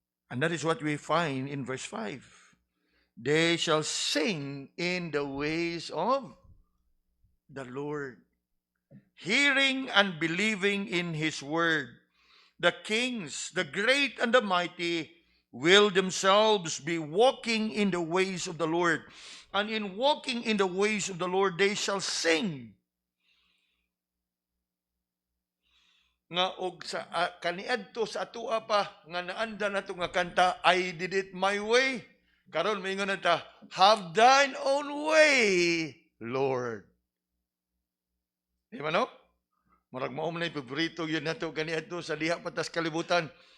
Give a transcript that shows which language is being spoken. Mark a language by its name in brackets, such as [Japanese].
[English] And that is what we find in verse 5. They shall sing in the ways of the Lord, hearing and believing in his word. The kings, the great and the mighty, will themselves be walking in the ways of the Lord. And in walking in the ways of the Lord, they shall sing. [Cebuano] Nga og sa kaniadto sa atua pa nga naanda nato nga kanta, [English] I did it my way. [Cebuano] Karon maingon ta, [English] have thine own way, Lord. [Cebuano] Di ba no? Murag mao man paborito yun nato kaniadto sa diha patas kalibutan.